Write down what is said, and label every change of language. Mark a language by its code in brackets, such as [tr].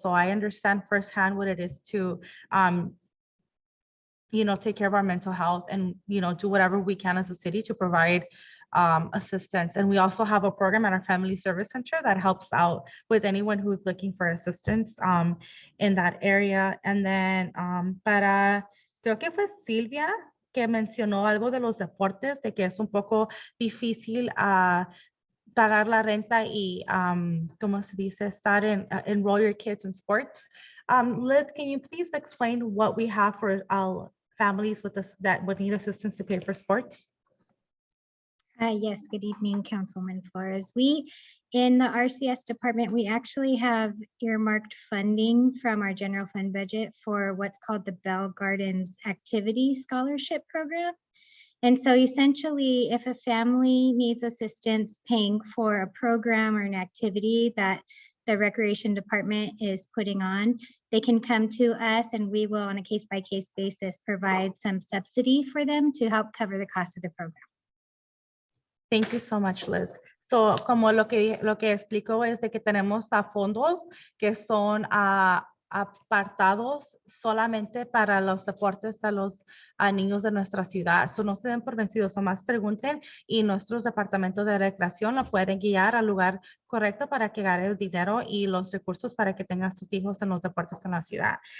[en] So I understand firsthand what it is to take care of our mental health and do whatever we can as a city to provide assistance. And we also have a program at our Family Service Center that helps out with anyone who's looking for assistance in that area. And then [es] creo que fue Silvia que mencionó algo de los deportes, de que es un poco difícil pagar la renta y, ¿cómo se dice? [en] Enroll your kids in sports. Liz, can you please explain what we have for our families that would need assistance to pay for sports? Yes, good evening, Councilman Flores. We, in the RCS department, we actually have earmarked funding from our general fund budget for what's called the Bell Gardens Activity Scholarship Program. And so essentially, if a family needs assistance paying for a program or an activity that the Recreation Department is putting on, they can come to us and we will, on a case-by-case basis, provide some subsidy for them to help cover the cost of the program. Thank you so much, Liz. [es] So, como lo que explico es de que tenemos fondos que son apartados solamente para los deportes a los niños de nuestra ciudad. So, no se den por vencidos, o más pregunten y nuestros departamentos de recreación lo pueden guiar al lugar correcto para que gane el dinero y los recursos para que tengan sus hijos en los deportes en la ciudad.